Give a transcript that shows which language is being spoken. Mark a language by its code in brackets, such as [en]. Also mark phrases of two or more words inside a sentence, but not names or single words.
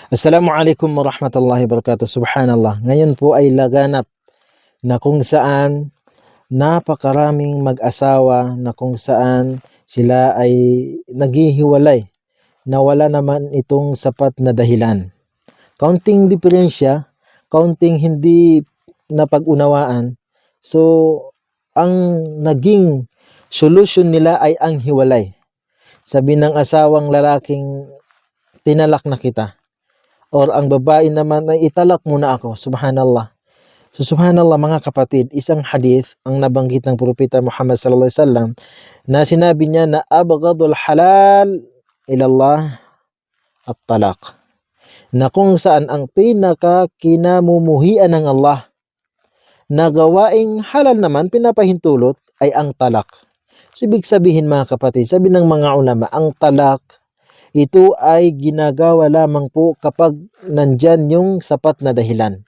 [ar] السلام عليكم ورحمة الله وبركاته. [tl] Subhanallah. Ngayon po ay laganap na kung saan napakaraming mag-asawa na kung saan sila ay naghihiwalay na wala naman itong sapat na dahilan. Kaunting diferensya, kaunting hindi napag-unawaan. So, ang naging solusyon nila ay ang hiwalay. Sabi ng asawang lalaking, tinalak na kita. Or ang babae naman ay italak muna ako. Subhanallah. So subhanallah mga kapatid, isang hadith ang nabanggit ng Propeta Muhammad [ar] صلى الله عليه وسلم [tl] na sinabi niya na [ar] أبغض الحلال إلى الله الطلاق. [tl] Na kung saan ang pinaka kinamumuhian ng Allah na gawaing halal naman pinapahintulot ay ang talak. So ibig sabihin mga kapatid, sabi ng mga ulama, ang talak ito ay ginagawa lamang po kapag nandyan yung sapat na dahilan.